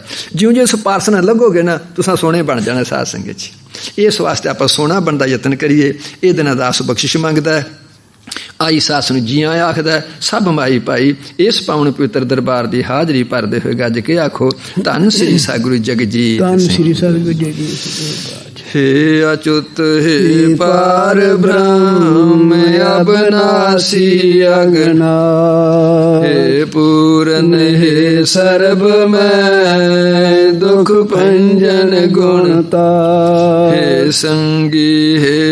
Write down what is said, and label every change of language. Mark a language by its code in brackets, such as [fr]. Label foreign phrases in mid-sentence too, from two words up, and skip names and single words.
[pa] ਜਿਉਂ ਜਿਉਂ ਇਸ ਪਾਰਸ ਨਾਲ ਲੱਗੋਗੇ ਨਾ ਤੁਸੀਂ ਸੋਹਣੇ ਬਣ ਜਾਣਾ ਸਾਧ ਸੰਗਤ ਜੀ। ਇਸ ਵਾਸਤੇ ਆਪਾਂ ਸੋਹਣਾ ਬਣਨ ਦਾ ਯਤਨ ਕਰੀਏ। ਇਹਦੇ ਨਾਲ ਦਾਸ ਬਖਸ਼ਿਸ਼ ਮੰਗਦਾ। ਆਈ ਸਾਸ ਨੂੰ ਜੀਆਂ ਆਖਦਾ, ਸਭ ਮਾਈ ਭਾਈ ਇਸ ਪਾਵਨ ਪਵਿੱਤਰ ਦਰਬਾਰ ਦੀ ਹਾਜ਼ਰੀ ਭਰਦੇ ਹੋਏ ਗੱਜ ਕੇ ਆਖੋ ਧੰਨ ਸ੍ਰੀ ਸਤਿਗੁਰੂ ਜਗਜੀਤ। ਧੰਨ ਸ੍ਰੀ ਸਤਿਗੁਰੂ ਜਗਜੀਤ। ਹੇ ਅਚੁਤ ਹੇ ਪਾਰ ਬ੍ਰਹਮ ਅਵਿਨਾਸ਼ੀ ਅਗਨਾ, ਹੇ ਪੂਰਨ ਹੇ ਸਰਵ ਮੇਂ ਦੁਖ ਭੰਜਨ ਗੁਣਤਾ, ਹੇ ਸੰਗੀ ਹੇ